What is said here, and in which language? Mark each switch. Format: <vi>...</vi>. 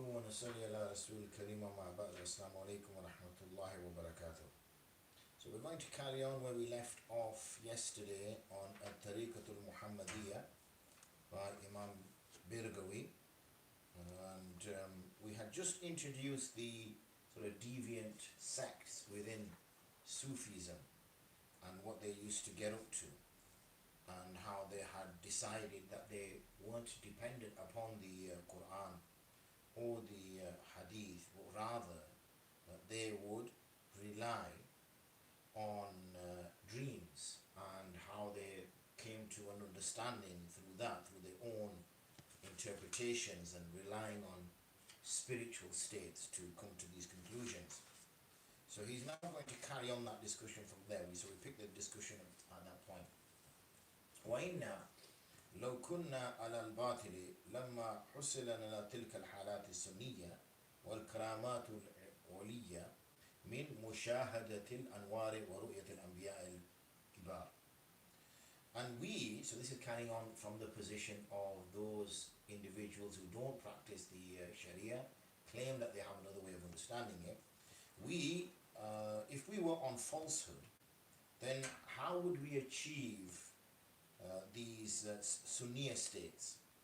<ar>نصلي على رسول الكريم وما بعد السلام عليكم ورحمة الله وبركاته.</ar> <en>So we're going to carry on where we left off yesterday on Path of Muḥammad by Imam Birgawi, and we had just introduced the sort of deviant sects within Sufism and what they used to get up to, and how they had decided that they weren't dependent upon the Quran or the Hadith, but rather that they would rely on dreams, and how they came to an understanding through that, through their own interpretations and relying on spiritual states to come to these conclusions. So he's now going to carry on that discussion from there. So we picked the discussion at that point.</en> <ar>وَإِنَّا لو كنا على الباطل لما حصل لنا تلك الحالات السنية والكرامات العلية من مشاهدة الأنوار ورؤية الأنبياء الكبار.</ar> <en>And we, so this is carrying on from the position of those individuals who don't practice the Sharia, claim that they have another way of understanding it. We, if we were on falsehood, then how would we achieve these Sunniya states?</en>